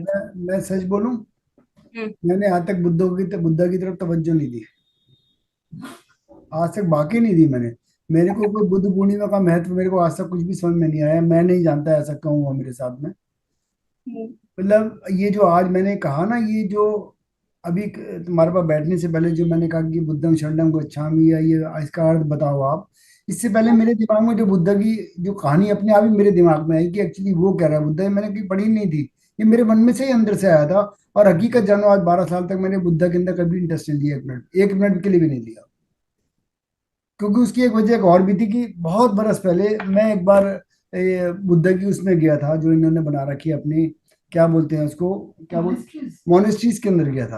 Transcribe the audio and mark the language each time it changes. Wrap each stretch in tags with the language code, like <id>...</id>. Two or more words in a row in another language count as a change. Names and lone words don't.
<hi>मैं सच बोलूं, मैंने आज तक बुद्धा की तरफ तवज्जो नहीं दी, आज तक बाकी नहीं दी मैंने। मेरे को कोई बुद्ध पूर्णिमा का महत्व मेरे को आज तक कुछ भी समझ में नहीं आया। मैं नहीं जानता ऐसा क्यों हुआ मेरे साथ में। मतलब ये जो आज मैंने कहा ना, ये जो अभी तुम्हारे पास बैठने से पहले जो मैंने कहा कि</hi> <pi>बुद्धं शरणं गच्छामि,</pi> <hi>या ये इसका अर्थ बताओ आप, इससे पहले मेरे दिमाग में जो बुद्ध की जो कहानी अपने आप ही मेरे दिमाग में आई कि एक्चुअली वो कह रहा है बुद्ध, मैंने कहीं पढ़ी नहीं थी, ये मेरे मन में से ही अंदर से आया था। और हकीकत जानो, आज 12 साल तक मैंने बुद्ध के अंदर कभी इंटरेस्ट नहीं लिया, एक मिनट के लिए भी नहीं लिया। क्योंकि उसकी एक वजह एक और भी थी कि बहुत बरस पहले मैं एक बार बुद्ध की उसमें गया था, जो इन्होंने बना रखी है अपनी, क्या बोलते हैं उसको, क्या बोलते, मोनेस्ट्रीज के अंदर गया था।</hi>